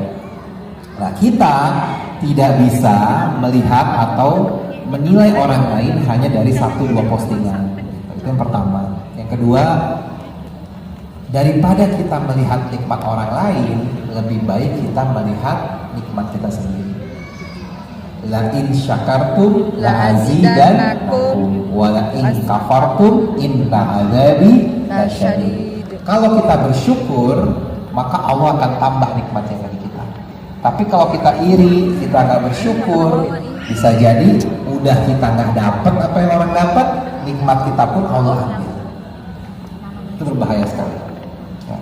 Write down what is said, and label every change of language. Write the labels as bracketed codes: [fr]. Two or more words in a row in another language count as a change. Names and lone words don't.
[id] Nah, kita tidak bisa melihat atau menilai orang lain hanya dari 1-2 postingan. Itu yang pertama. Yang kedua, daripada kita melihat nikmat orang lain, lebih baik kita melihat nikmat kita sendiri. [ar] لئن شكرتم لأزيدنكم ولئن كفرتم إن عذابي لشديد. [id] Kalau kita bersyukur, maka Allah akan tambah nikmatnya bagi kita. Tapi kalau kita iri, kita nggak bersyukur, bisa jadi udah kita nggak dapat apa yang orang dapat, nikmat kita pun Allah ambil. Itu berbahaya sekali. Ya.